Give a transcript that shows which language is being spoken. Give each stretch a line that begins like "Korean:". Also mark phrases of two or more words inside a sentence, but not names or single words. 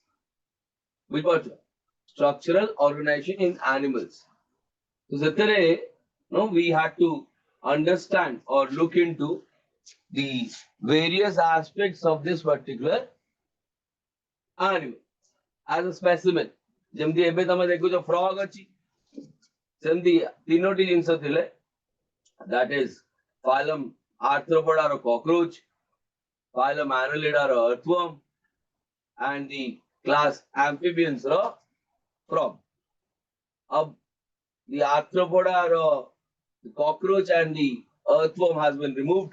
English: Which was structural organization in animals. So Zatare, no, we had to understand or look into the various aspects of this particular animal as a specimen.
Odia: ଯେମିତି ଏବେ ତମେ ଦେଖୁଛ frog ଅଛି ସେମିତି ତିନୋଟି ଜିନିଷ ଥିଲେ,
English: that is phylum Arthropoda ର cockroach, phylum Annelida ର earthworm, and the class amphibians ର frog. Ab the Arthropoda ର the cockroach and the earthworm has been removed.